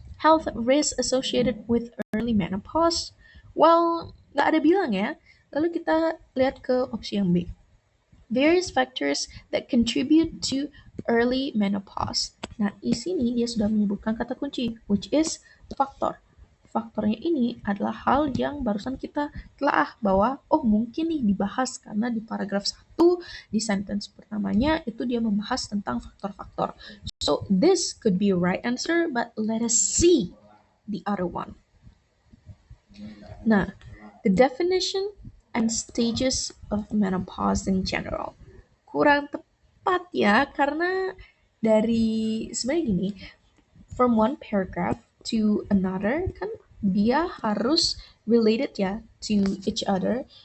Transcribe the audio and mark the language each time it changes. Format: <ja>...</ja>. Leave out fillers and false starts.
<en>Health risk associated with early menopause. Well,</en> <id>nggak ada bilang ya. Lalu kita lihat ke opsi yang B.</id> <en>Various factors that contribute to early menopause.</en> <id>Nah, di sini dia sudah menyebutkan kata kunci,</id> <en>which is</en> <id>faktor. Faktornya ini adalah hal yang barusan kita telah bahwa oh mungkin nih dibahas karena di paragraf 1 di sentence pertamanya itu dia membahas tentang faktor-faktor.</id> <en>So this could be a right answer, but let us see the other one. Nah, the definition and stages of menopause in general.</en> <id>Kurang tepat ya, karena dari sebenarnya gini,</id> <en>from one paragraph to another</en> <id>kan dia harus related ya</id> <en>to each other.</en>